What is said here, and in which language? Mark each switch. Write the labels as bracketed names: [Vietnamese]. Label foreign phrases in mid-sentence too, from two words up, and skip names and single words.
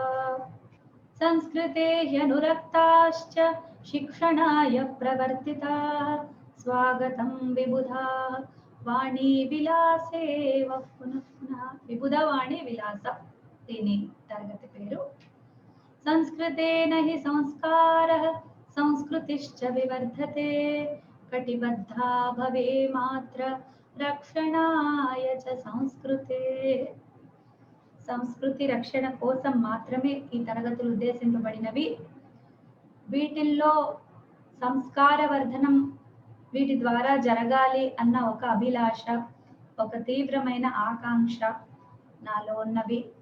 [Sanskrit] संस्कृते ह्यनुरक्ताश्च शिक्षणाय प्रवर्तिताः स्वागतं विबुधा वाणी विलासे पुनः पुनः विबुधा वाणी विलास [Telugu] దీని తరగతి పేరు. [Sanskrit] संस्कृतेन हि संस्कारः संस्कृतिश्च विवर्धते कटिबद्धा भवे मात्र रक्षणाय च संस्कृते. [Telugu] సంస్కృతి రక్షణ కోసం మాత్రమే ఈ తరగతులు ఉద్దేశింపబడినవి. వీటిల్లో సంస్కార వర్ధనం వీటి ద్వారా జరగాలి అన్న ఒక అభిలాష, ఒక తీవ్రమైన ఆకాంక్ష నాలో ఉన్నవి.